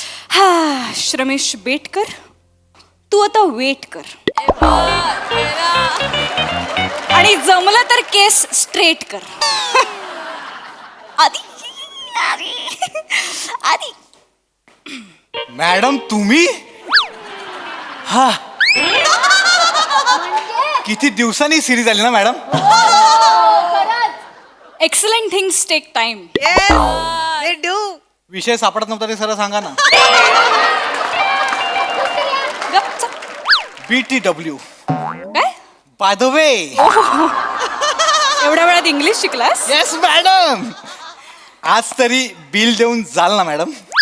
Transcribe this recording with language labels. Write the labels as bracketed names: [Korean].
[Marathi] हा श्रमेश बेटकर, तू आता वेट कर आणि जमलं तर केस स्ट्रेट कर. आधी आधी. मॅडम तुम्ही? हा, किती दिवसांनी सिरीज आली ना madam. [English] Excellent things take time. [Marathi] विषय सापडत नव्हता ते सरळ सांगा ना. [English] BTW. [Marathi] काय? [English] By the way. [Marathi] एवढ्या वेळात इंग्लिश शिकलास? [English] Yes madam. [Marathi] आज तरी बिल देऊन जाल ना मॅडम?